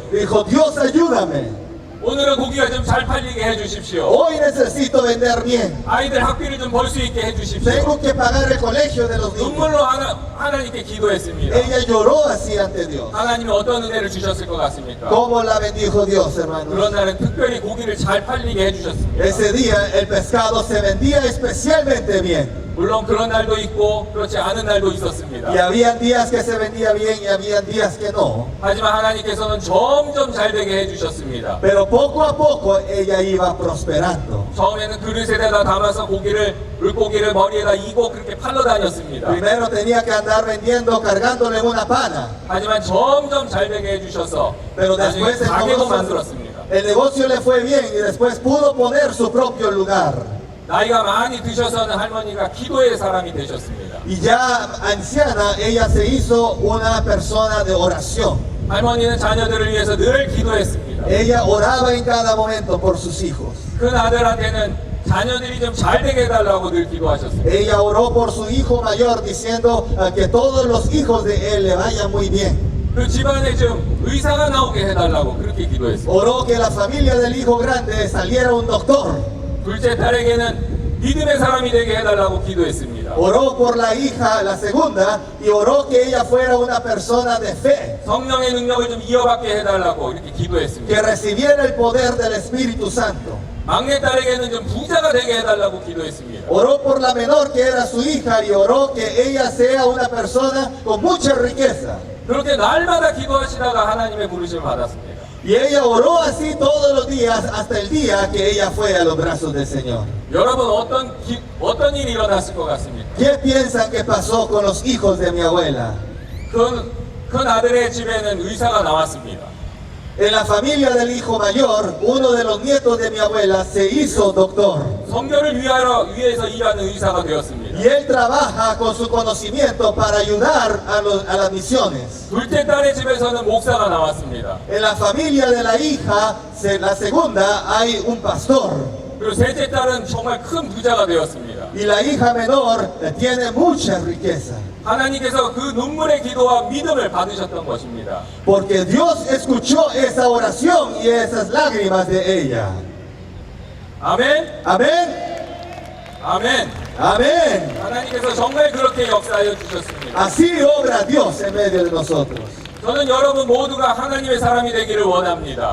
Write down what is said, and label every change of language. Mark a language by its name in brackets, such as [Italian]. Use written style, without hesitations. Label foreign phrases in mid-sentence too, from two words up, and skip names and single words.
[Spanish] Dijo, Dios, ayúdame. [Korean] 오늘은 고기가 좀 잘 팔리게 해주십시오. [Spanish] Hoy necesito vender bien. [Korean] 아이들 학비를 좀 벌 수 있게 해주십시오. [Spanish] Tengo que pagar el colegio de los niños. [Korean] 눈물로 하나님께 기도했습니다. [Spanish] Ella lloró así ante Dios. [Korean] 하나님이 어떤 은혜를 주셨을 것 같습니까? [Spanish] ¿Cómo la bendijo Dios, [Korean] 그런 [Spanish] hermanos? [Korean] 날은 특별히 고기를 잘 팔리게 해주셨습니다. [Spanish] Ese día el pescado se vendía especialmente bien. [Korean] 물론 그런 날도 있고 그렇지 않은 날도 있었습니다. [Spanish] Y habían días que se vendía bien y habían días que no. [Korean] 하지만 하나님께서는 점점 잘 되게 해주셨습니다. [Spanish] Pero poco a poco ella iba prosperando. [Korean] 처음에는 그릇에다가 담아서 물고기를 머리에다 이고 그렇게 팔러 다녔습니다. [Spanish] Primero tenía que andar vendiendo, cargándole una pana. [Korean] 하지만 점점 잘 되게 해주셔서 [Spanish] Pero [Korean] 나중에 [Spanish] después el [Korean] 가게도 [Spanish] negocio, [Korean] 만들었습니다. [Spanish] el negocio le fue bien y después pudo poner su propio lugar. [Korean] 나이가 많이 드셔서는 할머니가 기도의 사람이 되셨습니다. [Spanish] Y ya anciana, ella se hizo una persona de oración. [Korean] 할머니는 자녀들을 위해서 늘 기도했습니다. [Spanish] Ella oraba en cada momento por sus hijos. [Korean] 큰 아들한테는 자녀들이 좀 잘 되게 해달라고 늘 기도하셨습니다. [Spanish] Ella oró por su hijo mayor diciendo que todos los hijos de él le vayan muy bien. [Korean] 그 집안에 좀 의사가 나오게 해달라고 그렇게 기도했습니다. [Spanish] Oró que la familia del hijo grande saliera un doctor. [Korean] 둘째 딸에게는 믿음의 사람이 되게 해달라고 기도했습니다. [Spanish] Oró por la hija, la segunda, y oró que ella fuera una persona de fe, [Korean] 성령의 능력을 좀 이어받게 해달라고 이렇게 [Spanish] que [Korean] 기도했습니다. [Spanish] recibiera el poder del Espíritu Santo. [Korean] 막내 딸에게는 좀 부자가 되게 해달라고 기도했습니다. [Spanish] Oró por la menor que era su hija y oró que ella sea una persona con mucha riqueza. [Korean] 그렇게 날마다 기도하시다가 하나님의 부르심을 받았습니다. [Spanish] Y ella oró así todos los días hasta el día que ella fue a los brazos del Señor. [Korean] 여러분 어떤 일이 일어났을 것 같습니까? [Spanish] ¿Qué piensan que pasó con los hijos de mi abuela? [Korean] 큰 아들의 집에는 의사가 나왔습니다. [Spanish] En la familia del hijo mayor, uno de los nietos de mi abuela se hizo doctor. [Korean] 성교를 위해서 일하는 의사가 되었습니다. [Spanish] Y él trabaja con su conocimiento para ayudar a las misiones. [Korean] 둘째 딸의 집에서는 목사가 나왔습니다. [Spanish] En la familia de la hija, la segunda, hay un pastor. [Korean] 그리고 셋째 딸은 정말 큰 부자가 되었습니다. [Spanish] Y la hija menor tiene mucha riqueza. [Korean] 하나님께서 그 눈물의 기도와 믿음을 받으셨던 것입니다. [Spanish] Porque Dios escuchó esa oración y esas lágrimas de ella. [Korean] 아멘. [Spanish] Amén. [Korean] 아멘. [Spanish] Amén. [Korean] 하나님께서 정말 그렇게 역사하여 주셨습니다. [Spanish] Así obra Dios en medio de nosotros. [Korean] 저는 여러분 모두가 하나님의 사람이 되기를 원합니다.